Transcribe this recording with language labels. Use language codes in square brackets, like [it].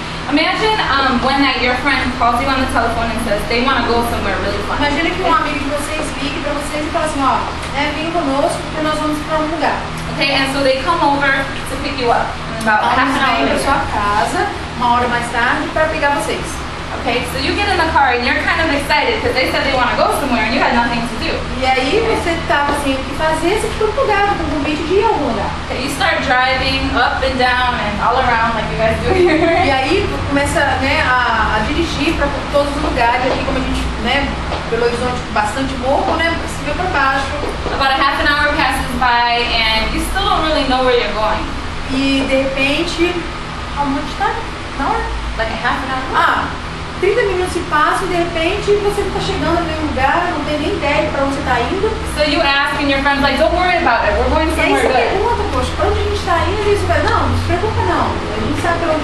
[en] Imagine one night your friend calls you on the telephone and says they want to go somewhere really fun. [pt] Imagina que um amigo de vocês ligue para vocês e fala assim, ó, né, venha conosco porque nós vamos para um lugar. [en] Okay, and so they come over to pick you up in about half [pt] Eles [en] an hour [pt] vêm para [en] later. [pt] sua casa uma hora mais tarde para pegar vocês. [en] Okay, so you get in the car and you're kind of excited because they said they want to go somewhere and you had nothing to do. [pt] E aí você estava sem o que fazer, você ficou empolgado com o convite de ir a algum lugar. [en] Okay, you start driving up and down and all around like you guys do here. [pt] E aí começa, né, a dirigir para todos os lugares, aqui como a gente, né, Belo Horizonte bastante morro, né, para cima e para baixo. [en] About a half an hour passes by and you still don't really know where you're going. [pt] E de repente, [en] how much time? An hour? Like a half an hour? [pt] Ah, 30 minutos se passam e de repente você está chegando em nenhum lugar, não tem nem ideia para onde você está indo. [en] So you ask and your friend's like, don't worry about it, we're going [pt] E aí [en] somewhere [pt] você [en] good. [pt] pergunta, poxa, para onde a gente está indo? E você vai, não se preocupa não, a gente sabe